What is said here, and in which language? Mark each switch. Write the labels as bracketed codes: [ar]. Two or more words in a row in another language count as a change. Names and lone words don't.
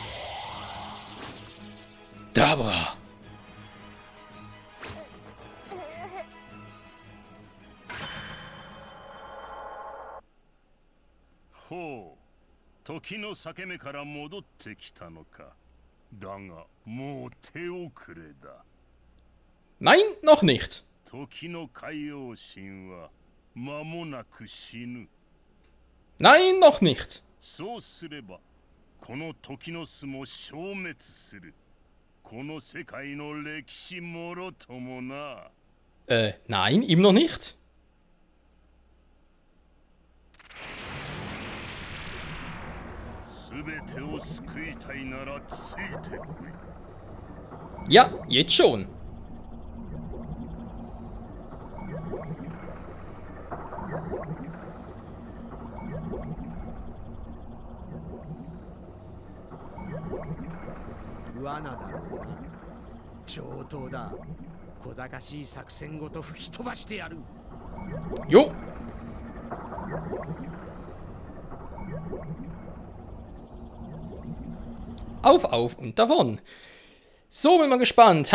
[ja] Dabra. Ho. 時の裂け目から戻ってきたのか。だが、もう手遅れだ。 [de] Nein, noch nicht. [ja] 時の海王神は間もなく死ぬ。 [de] Nein, noch nicht. [ja] そうすれば、この時の巣も消滅する。この世界の歴史もろともな。 [de] Nein, ihm noch nicht. [ja] すべてを救いたいならついてこい。 [de] Ja, jetzt schon. [ja] 罠だろうな。上等だ。小賢しい作戦ごと吹き飛ばしてやる。 [de] Jo. Auf und davon. So, bin mal gespannt.